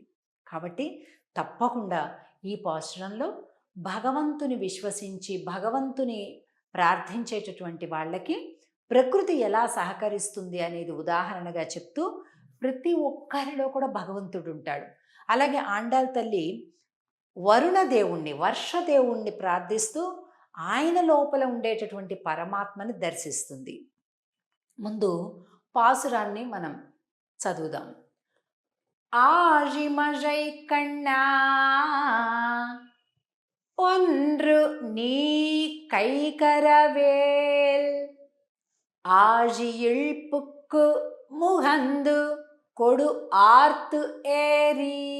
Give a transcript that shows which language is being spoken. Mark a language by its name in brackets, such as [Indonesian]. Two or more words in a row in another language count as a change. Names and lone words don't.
[Telugu] కాబట్టి తప్పకుండా ఈ పాశ్రంలో భగవంతుని విశ్వసించి భగవంతుని ప్రార్థించేటటువంటి వాళ్ళకి ప్రకృతి ఎలా సహకరిస్తుంది అనేది ఉదాహరణగా చెప్తూ ప్రతి ఒక్కరిలో కూడా భగవంతుడు ఉంటాడు. అలాగే ఆండాళ్ తల్లి వరుణ దేవుణ్ణి, వర్షదేవుణ్ణి ప్రార్థిస్తూ ఆయన లోపల ఉండేటటువంటి పరమాత్మని దర్శిస్తుంది. ముందు పాసురాన్ని మనం చదువుదాం. [Tamil] ஆழிமழை கண்ணா ஒன்று நீ கைகரவேல் ஆழியிழ்ப்புக்கு முகந்து கொடு ஆர்த்து ஏரி